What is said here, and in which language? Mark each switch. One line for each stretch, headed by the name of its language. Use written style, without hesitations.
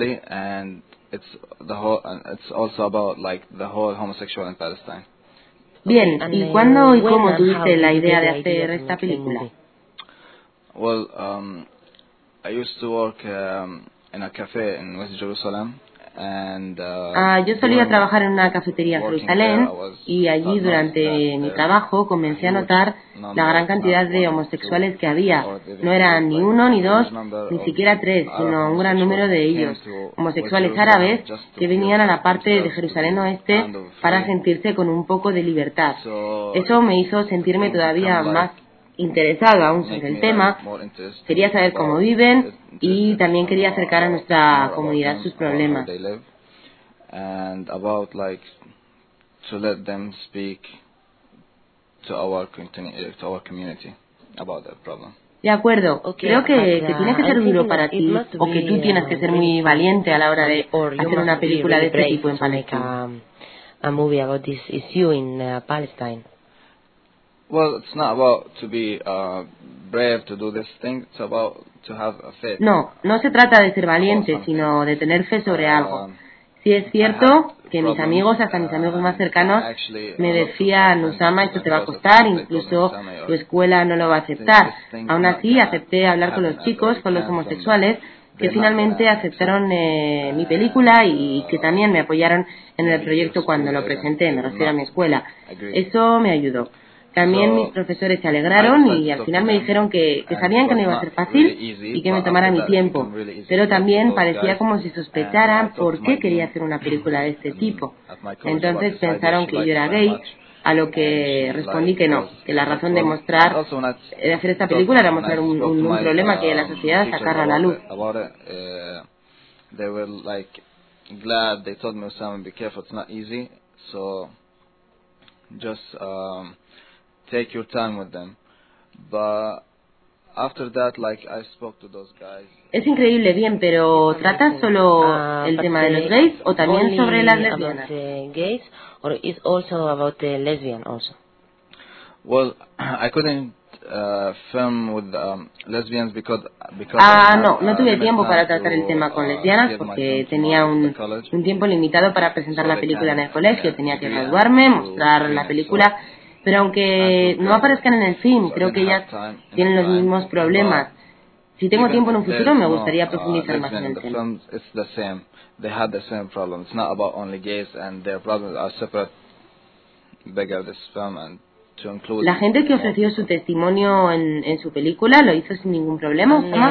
English: And it's also about like the whole homosexual in Palestine.
Spanish: Bien, ¿y cuándo y cómo tuviste la idea de hacer esta película?
English: Well, I used to work in a cafe in West Jerusalem and
Spanish: yo solía trabajar en una cafetería en Jerusalén y allí durante mi trabajo comencé a notar la gran cantidad de homosexuales que había. No eran ni uno, ni dos, ni siquiera tres, sino un gran número de ellos, homosexuales árabes que venían a la parte de Jerusalén Oeste para sentirse con un poco de libertad. Eso me hizo sentirme todavía más interesado aún sobre el tema, quería saber cómo viven y también quería acercar a nuestra comunidad sus problemas.
English: And about like to let them speak to our community about their problem.
Spanish: De acuerdo, creo que tiene que ser duro para ti o que tú tienes que ser muy valiente a la hora de hacer una película de este tipo en Palestina.
English: A movie about this issue in Palestine. Well, it's not about to be brave to do this thing, it's about to have a faith.
Spanish: No, no se trata de ser valiente, sino de tener fe sobre algo. Sí es cierto que mis amigos, hasta mis amigos más cercanos, me decían, Usama, esto te va a costar, incluso tu escuela no lo va a aceptar. Aún así, acepté hablar con los chicos, con los homosexuales, que finalmente aceptaron mi película y que también me apoyaron en el proyecto cuando lo presenté, me refiero a mi escuela. Eso me ayudó. También mis profesores se alegraron y al final me dijeron que sabían que no iba a ser fácil y que me tomara mi tiempo. Pero también parecía como si sospecharan por qué quería hacer una película de este tipo. Entonces pensaron que yo era gay, a lo que respondí que no, que la razón de mostrar, de hacer esta película era mostrar un problema que la sociedad sacara a la luz.
English: Take your time with them, but after that, like I spoke to those guys.
Spanish: Es increíble, bien, pero ¿tratas solo el tema de los gays o también sobre las lesbianas?
English: About gays, or is also about the lesbian also? Well, I couldn't film with lesbians because
Spanish: no tuve tiempo para tratar el tema con lesbianas porque tenía un tiempo limitado para presentar la película en el colegio. Tenía que graduarme, mostrar la película. Pero aunque no aparezcan en el film, creo que ellas tienen los mismos problemas. Si tengo tiempo en un futuro, me gustaría profundizar más en el tema.
English: It's the same. They had the same problem. It's not about only gays and their problems are separate. Bigger this film and to include.
Spanish: La gente que ofreció su testimonio en su película lo hizo sin ningún problema.